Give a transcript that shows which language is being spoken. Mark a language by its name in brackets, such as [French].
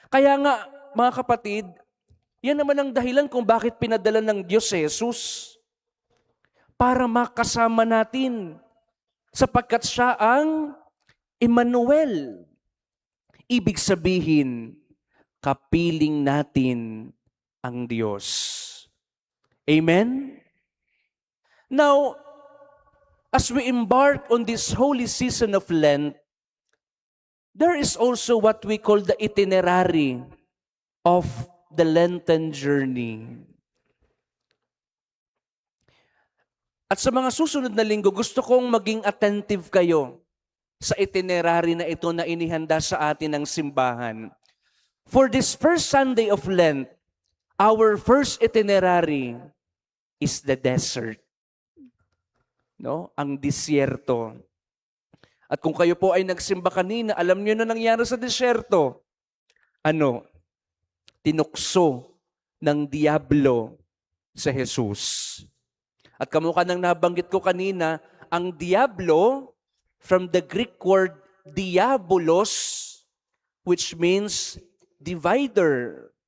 [Filipino] Kaya nga, mga kapatid, yan naman ang dahilan kung bakit pinadala ng Diyos si Jesus. para makasama natin sapagkat siya ang Emmanuel. Ibig sabihin, kapiling natin ang Diyos. Amen? [English] Now, as we embark on this holy season of Lent, there is also what we call the itinerary of the Lenten journey. [Filipino] At sa mga susunod na linggo, gusto kong maging attentive kayo sa itinerary na ito na inihanda sa atin ng simbahan. [English] For this first Sunday of Lent, our first itinerary is the desert. [Filipino] No? Ang disyerto. At kung kayo po ay nagsimba kanina, alam niyo na nangyari sa disyerto. Tinukso ng diablo sa Jesus. At kamukha nang nabanggit ko kanina, ang diablo, [English] from the Greek word diabolos, which means divider.